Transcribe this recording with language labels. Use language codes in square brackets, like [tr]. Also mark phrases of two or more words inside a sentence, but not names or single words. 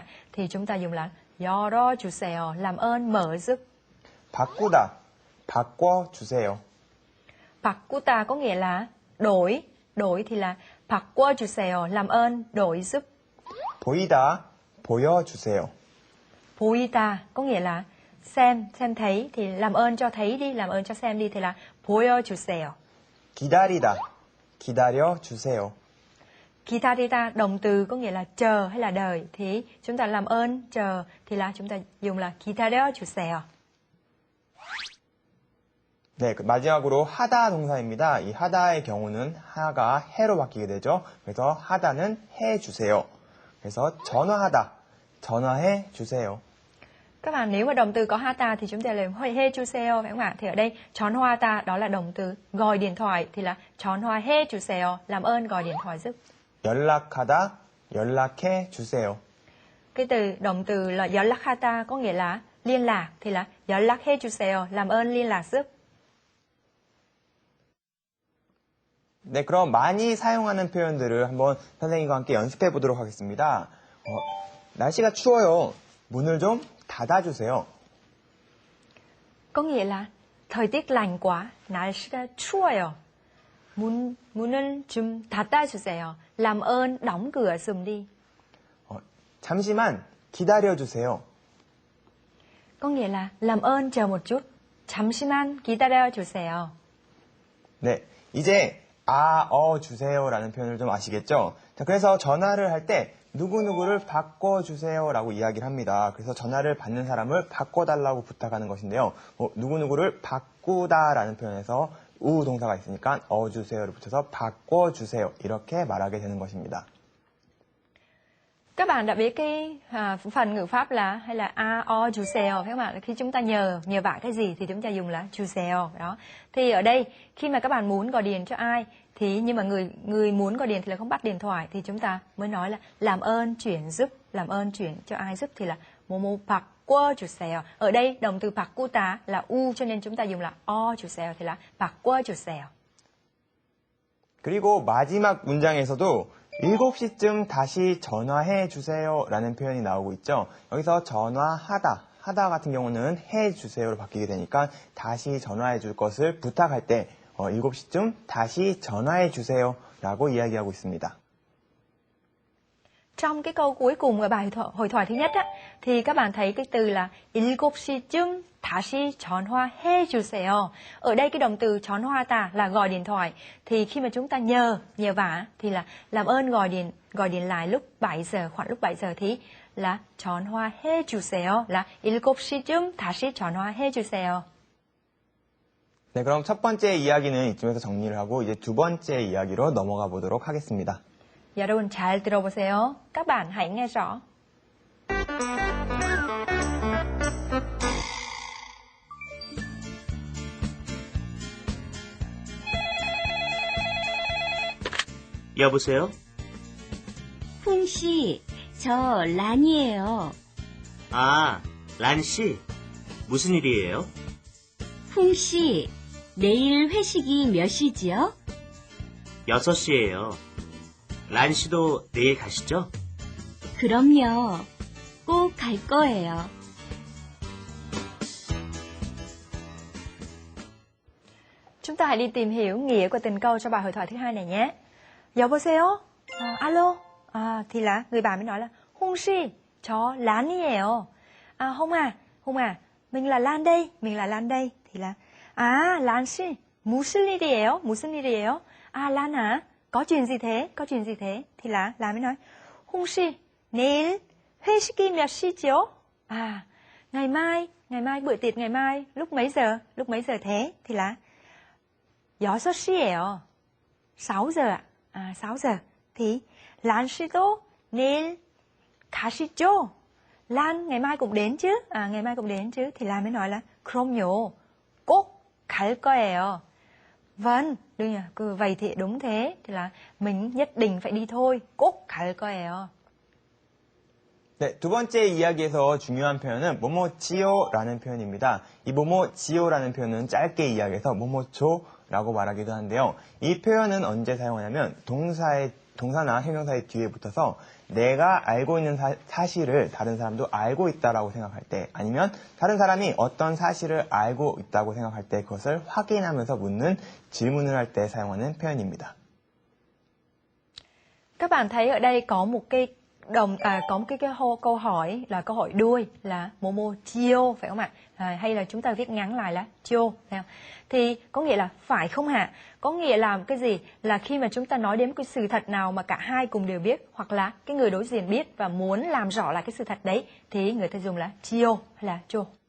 [vi] Thì chúng ta dùng là 열어주세요. Làm ơn mở giúp. [ko] 바꿔주세요. [vi] 바꾸다 có nghĩa là đổi thì là 바꿔주세요. Làm ơn đổi giúp. [ko] 보여주세요. [vi] 보이다 có nghĩa là xem thấy thì làm ơn cho thấy đi, làm ơn cho xem đi thì là 보여주세요. [ko] 기다려주세요. [vi] 기다리다 động từ có nghĩa là chờ hay là đợi, thì chúng ta làm ơn chờ thì là chúng ta dùng là 기다려주세요. [ko] 네, 마지막으로 하다 동사입니다. 이 하다의 경우는 하가 해로 바뀌게 되죠. 그래서 하다는 해주세요. 그래서 전화해주세요. [vi] Các bạn nếu mà động từ có hata thì chúng ta làm 해주세요 phải không ạ? Thì ở đây 전화하다 đó là động từ gọi điện thoại thì là 전화해주세요. Làm ơn gọi điện thoại giúp. [ko] 연락하다, 연락해주세요. [vi] Cái động từ là 연락하다 có nghĩa là liên lạc thì là 연락해주세요. Làm ơn liên lạc giúp. [ko] 네, 그럼 많이 사용하는 표현들을 한번 선생님과 함께 연습해 보도록 하겠습니다. 날씨가 추워요. 문을 좀 닫아주세요. [vi] Có nghĩa là thời tiết lạnh quá, [ko] 날씨가 추워요. 문을 좀 닫아주세요. [vi] Làm ơn đóng cửa giùm đi. [ko] 잠시만 기다려주세요. [vi] Có nghĩa là làm ơn chờ một chút. [ko] 잠시만 기다려주세요. 네, 이제 주세요라는 표현을 좀 아시겠죠? 자, 그래서 전화를 할 때 누구누구를 바꿔주세요라고 이야기를 합니다. 그래서 전화를 받는 사람을 바꿔달라고 부탁하는 것인데요. 누구누구를 바꾸다라는 표현에서 우 동사가 있으니까 주세요를 붙여서 바꿔주세요. 이렇게 말하게 되는 것입니다. [vi] Các bạn đã biết cái phần ngữ pháp là hay là 주세요 phải không ạ? Khi chúng ta nhờ vả cái gì thì chúng ta dùng là 주세요 đó. Thì ở đây khi mà các bạn muốn gọi điện cho ai thì nhưng mà người muốn gọi điện thì là không bắt điện thoại thì chúng ta mới nói là làm ơn chuyển giúp, làm ơn chuyển cho ai giúp thì là [ko] 뭐뭐 바꿔주세요. [vi] Ở đây động từ 바꾸다 là u cho nên chúng ta dùng là 주세요 thì là 바꿔주세요. [ko] 그리고 마지막 문장에서도 7시쯤 다시 전화해 주세요 라는 표현이 나오고 있죠. 여기서 하다 같은 경우는 해 주세요로 바뀌게 되니까 다시 전화해 줄 것을 부탁할 때 7시쯤 다시 전화해 주세요 라고 이야기하고 있습니다. [vi] Trong cái câu cuối cùng của bài hội thoại thứ nhất á, thì các bạn thấy cái từ là [ko] 7시쯤 다시 전화해 주세요. [vi] Ở đây cái động từ 전화하다 là gọi điện thoại. Thì khi mà chúng ta nhờ vả thì là làm ơn gọi điện lại lúc 7 giờ, khoảng lúc 7 giờ thì là [ko] 전화해 주세요. là 7시쯤 다시 전화해 주세요. 네, 그럼 첫 번째 이야기는 이쯤에서 정리를 하고 이제 두 번째 이야기로 넘어가 보도록 하겠습니다. 여러분 잘 들어보세요. [vi] Các bạn hãy nghe rõ. [ko] 여보세요? 홍씨, 저 란이에요. 아, 란 씨. 무슨 일이에요? 홍씨, 내일 회식이 몇 시지요? 6시예요. 란 씨도 내일 가시죠? 그럼요. 꼭 갈 거예요. [vi] Chúng ta hãy đi tìm hiểu nghĩa của tình câu cho bài hội thoại thứ hai này nhé. 여보세요? alo. Thì là người bạn mới nói là [ko] 홍씨, 저 란이에요. [vi] Hùng à, mình là Lan đây. Thì là Lan 씨, [ko] 무슨 일이에요? [vi] Lan à, có chuyện gì thế? Thì là Lan mới nói [ko] 홍씨, 내일 회식이 몇 시죠? [vi] ngày mai bữa tiệc ngày mai lúc mấy giờ thế? Thì là 6시예요. 6 giờ ạ. 6 giờ. [ko] Thì Lan 씨도 내일 가시죠? [vi] Lan ngày mai cũng đến chứ. Thì Lan mới nói là [ko] 그럼요. 꼭 갈 거예요. [vi] Vâng, đương nhiên, vậy thì đúng thế. Thì là mình nhất định phải đi thôi. [ko] 꼭 갈 거예요. 네, 두 번째 이야기에서 중요한 표현은 뭐뭐지요라는 표현입니다. 이 뭐뭐지요라는 표현은 짧게 이야기해서 뭐뭐조라고 말하기도 한데요. 이 표현은 언제 사용하냐면 동사나 형용사의 뒤에 붙어서 내가 알고 있는 사실을 다른 사람도 알고 있다라고 생각할 때 아니면 다른 사람이 어떤 사실을 알고 있다고 생각할 때 그것을 확인하면서 묻는 질문을 할 때 사용하는 표현입니다. [vi] Các bạn thấy ở đây có một cái câu hỏi là câu hỏi đuôi là 뭐뭐지요 phải không ạ? Hay là chúng ta viết ngắn lại là 지요. Thì có nghĩa là phải không hả? Có nghĩa là cái gì? Là khi mà chúng ta nói đến cái sự thật nào mà cả hai cùng đều biết hoặc là cái người đối diện biết và muốn làm rõ lại cái sự thật đấy thì người ta dùng là 지요 hay là 죠.